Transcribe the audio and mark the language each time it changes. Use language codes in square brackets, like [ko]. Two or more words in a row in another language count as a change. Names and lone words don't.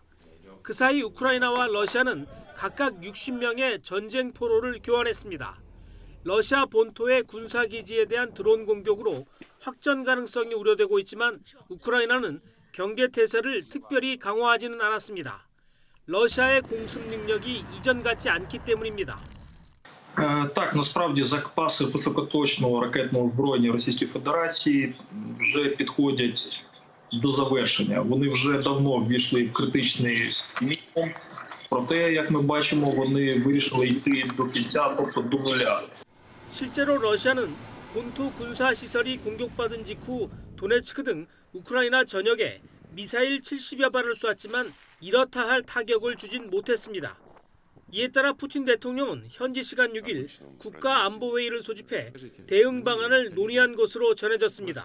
[ko] 그 사이 우크라이나와 러시아는 각각 60명의 전쟁 포로를 교환했습니다. 러시아 본토의 군사기지에 대한 드론 공격으로 확전 가능성이 우려되고 있지만 우크라이나는 경계태세를 특별히 강화하지는 않았습니다. 러시아의 공습 능력이 이전 같지 않기 때문입니다. [uk] Так, насправді запаси високоточного ракетного озброєння Російської Федерації вже підходять до завершення. Вони вже давно ввійшли в критичний мінімум. Проте, як ми бачимо, вони вирішили йти до кінця, тобто до нуля. [ko] 실제로 러시아는 본토 군사시설이 공격받은 직후 도네츠크 등 우크라이나 전역에 미사일 70여 발을 쐈지만 이렇다 할 타격을 주진 못했습니다. 이에 따라 푸틴 대통령은 현지 시간 6일 국가안보회의를 소집해 대응 방안을 논의한 것으로 전해졌습니다.